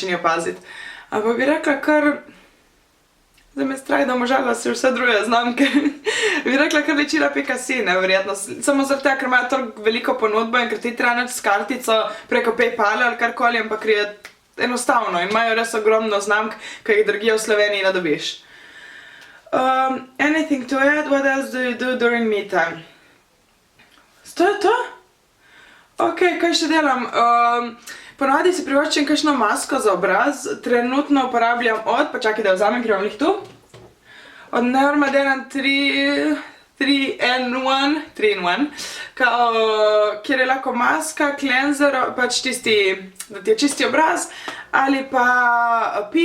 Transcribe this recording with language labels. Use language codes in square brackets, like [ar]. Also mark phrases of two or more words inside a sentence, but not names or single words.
[sl] ni opaziti, ampak bi rekla kar, zdaj me strah, da možala si vse druge znamke, bi rekla kar ličila.si, verjetno, samo zaradi tega, ker imajo toliko veliko ponudbo in ker ti treba naći s kartico preko Paypala ali karkoli, ampak je enostavno in imajo res ogromno znamk, ki jih drugje v Sloveniji ne dobiš. [en] Anything to add? What else do you do during me time? [sl] To je to? Ok, kaj še delam? Ponavadi si privoščim kakšno masko za obraz. Trenutno uporabljam pa čakaj da jo vzamem, ker imam jih tu. Od Neuromaderan 3-in-1, kjer je lahko maska, cleanser, pač tisti, da ti je čisti obraz, ali pa peeling.